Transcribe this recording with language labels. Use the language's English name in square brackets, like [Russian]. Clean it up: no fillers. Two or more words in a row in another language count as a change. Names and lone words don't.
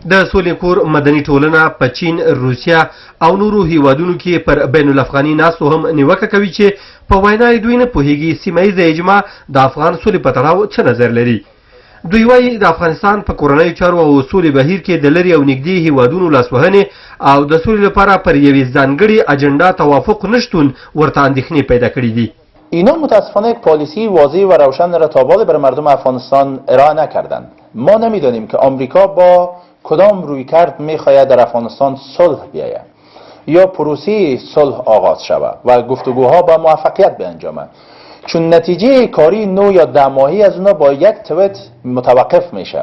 [Pashto] د سولې کور مدني ټولنه په چین، روسیا او نورو هیوادونو کې پر بین الافغاني ناستو هم نیوکه کوي چې په وینا دوی نه پوهیږي سیمه ییزه اجماع د افغان سولې په تړاو څه نظر لري. دوی وایي د افغانستان په کورنیو چارو او سولې بهیر کې د لرې او نږدې هیوادونو لاسوهنې او د سولې لپاره پر یوې ځانګړې اجنډا توافق نشتون ورته اندېښنې پیدا کړي دي. [Persian] اینا متاسفانه یک پالیسی واضح و روشن را تا بالا برای مردم افغانستان ارائه نکردند. ما نمیدانیم که آمریکا با کدام رویکرد میخواهد در افغانستان صلح بیاید یا پروسه صلح آغاز شود و گفتگوها با موفقیت بیانجامد، چون نتیجه کاری 9 یا 10 ماهی از اونا با یک توییت متوقف میشه.